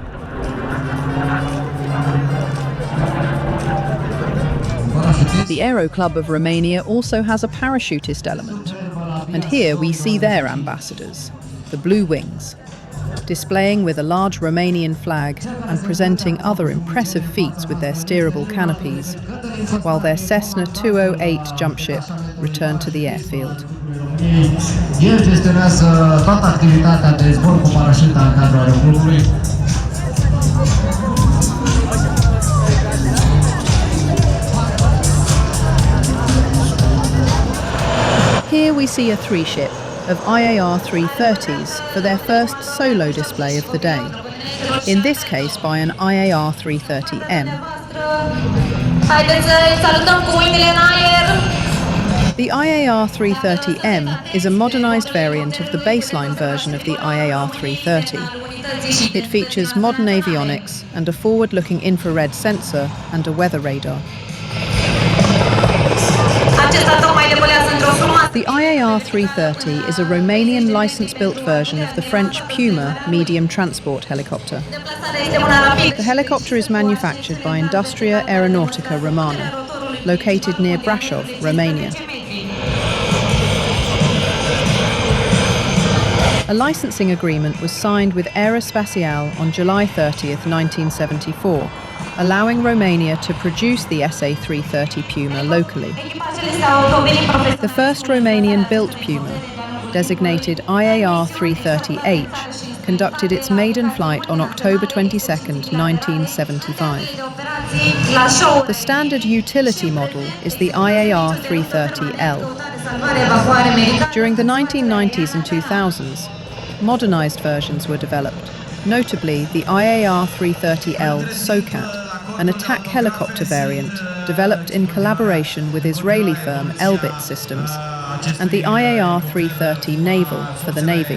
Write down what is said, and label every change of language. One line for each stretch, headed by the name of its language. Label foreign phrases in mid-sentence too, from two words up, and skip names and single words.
English: The Aero Club of Romania also has a parachutist element, and here we see their ambassadors, the Blue Wings, displaying with a large Romanian flag and presenting other impressive feats with their steerable canopies, while their Cessna 208 jump ship returned to the airfield.
Romanian: El gestionează toată activitatea de zbor cu parașuta în cadrul aeroclubului.
English: Here we see a three-ship of IAR 330s for their first solo display of the day, in this case by an IAR 330M.
Romanian: Haideți să-i salutăm cu mâinile în aer!
English: The IAR 330M is a modernised variant of the baseline version of the IAR 330. It features modern avionics and a forward-looking infrared sensor and a weather radar.
Romanian: Acesta tocmai decolează într-o frumoasă...
English: The IAR 330 is a Romanian licence-built version of the French Puma medium transport helicopter.
Romanian: Deplasarea este una rapidă.
English: The helicopter is manufactured by Industria Aeronautica Romana, located near Brașov, Romania. A licensing agreement was signed with Aerospatiale on July 30th, 1974, allowing Romania to produce the SA-330 Puma locally.
Romanian: Echipajele s-au dovedit profesionale.
English: The first Romanian-built Puma, designated IAR 330H, conducted its maiden flight on October 22nd, 1975.
Romanian: La show.
English: The standard utility model is the IAR 330L.
Romanian: Salvare, evacuare, medicare.
English: During the 1990s and 2000s, modernized versions were developed, notably the IAR 330L SOCAT, an attack helicopter variant developed in collaboration with Israeli firm Elbit Systems, and the IAR 330 Naval for the Navy.